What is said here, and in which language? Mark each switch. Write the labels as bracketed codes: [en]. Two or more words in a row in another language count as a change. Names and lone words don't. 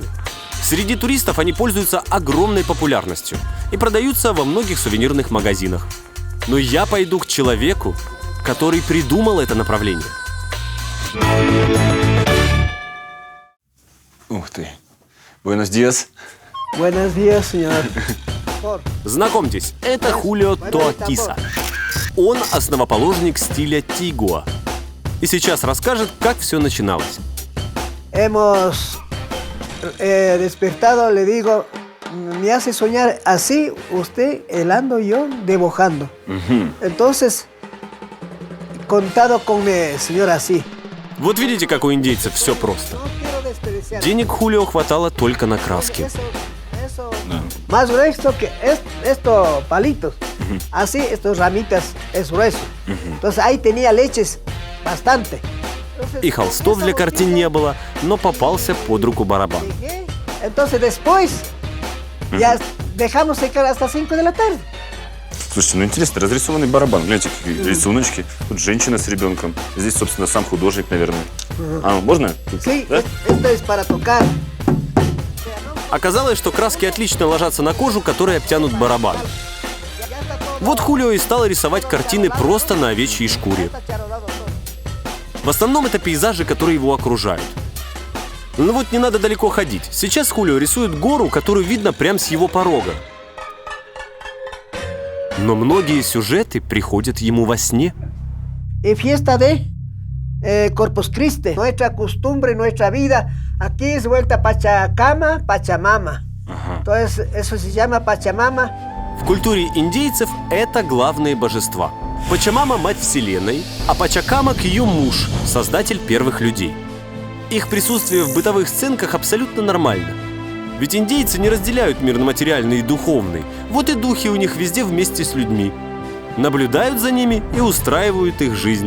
[ru] Среди туристов они пользуются огромной популярностью и продаются во многих сувенирных магазинах. Но я пойду к человеку, который придумал это направление. Ух ты. [es] Buenos días. Buenos días, señor. Знакомьтесь, это Хулио Тоакиса. Он основоположник стиля Тигуа. И сейчас расскажет, как все начиналось. Hemos despertado, le digo, me hace soñar así, usted helando, yo dibujando. Entonces, contado con el señor así. [ru] Вот видите, как у индейцев все просто. Денег Хулио хватало только на краски. [es] Más grueso que estos palitos. Así, estos ramitas es grueso. Entonces ahí tenía leches bastante. [ru] И холстов для картин не было, но попался под руку барабан. [es] Entonces después ya dejamos secar hasta 5 de la tarde. [ru] Слушайте, ну интересно, разрисованный барабан. Гляньте, какие рисуночки. Тут женщина с ребенком. Здесь, собственно, сам художник, наверное. А, можно? [es] Sí, [ru] да? [es] esto es para tocar. [ru] Оказалось, что краски отлично ложатся на кожу, которой обтянут барабан. Вот Хулио и стал рисовать картины просто на овечьей шкуре. В основном это пейзажи, которые его окружают. Но вот не надо далеко ходить. Сейчас Хулио рисует гору, которую видно прямо с его порога. Но многие сюжеты приходят ему во сне. [es] Y fiesta de Corpus Christi, nuestra costumbre, nuestra vida. Aquí es vuelta Pachacama, Pachamama. Entonces, eso se llama Pachamama. [ru] В культуре индейцев это главные божества. Пачамама – мать Вселенной, а Пачакамак – ее муж, создатель первых людей. Их присутствие в бытовых сценках абсолютно нормально. Ведь индейцы не разделяют мир на материальный и духовный. Вот и духи у них везде вместе с людьми. Наблюдают за ними и устраивают их жизнь.